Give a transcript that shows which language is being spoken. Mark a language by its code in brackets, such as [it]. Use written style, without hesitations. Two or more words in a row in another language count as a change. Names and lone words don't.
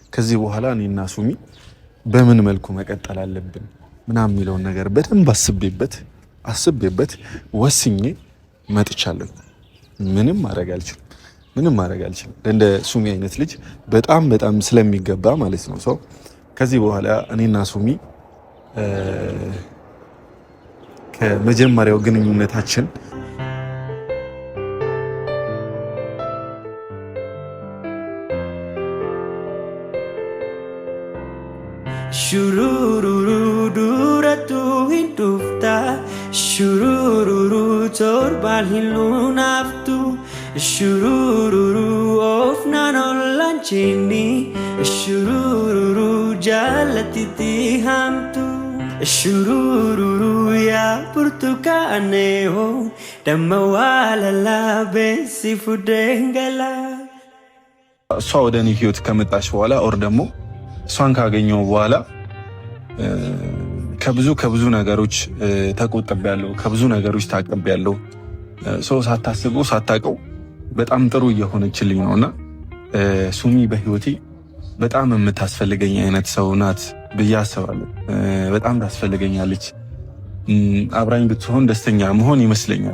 [am] ከዚህ በኋላ እኔና ሱሚ በምን መልኩ መቀጠል አለብን ምናምን የሚለውን ነገር በደንብ አስቤበት ወስኜ መጥቻለሁ። ምንም ማድረግ አልችልም። እንደ ሱሚ አይነት ልጅ በጣም ስለሚገባ ማለት ነው። ሰው ከዚህ በኋላ እኔና ሱሚ ከመጀመሪያው ግንኙነታችን [om] Shurururu duratu hindufta Shurururu torban hilunaftu Shurururu ofnanolanchini Shurururu jalatiti hamtu Shurururu ya purtukaneho Damawala la besi fudengala [am] እሷ ወደ እኔ ህይወት ከመጣች በኋላ ኦር ደግሞ እሷን ካገኘው በኋላ ከብዙ ነገሮች ተቆጥቤያለሁ፣ ከብዙ ነገሮች ታቅቤያለሁ። ሰው ሳታስበው ሳታውቀው በጣም ጥሩ እየሆነችልኝ ነውና ሱሚ በህይወቴ በጣም የምታስፈልገኝ አይነት ሰው ናት ብዬ አስባለሁ። በጣም ታስፈልገኛለች። አብራኝ ብትሆን ደስተኛ መሆን ይመስለኛል።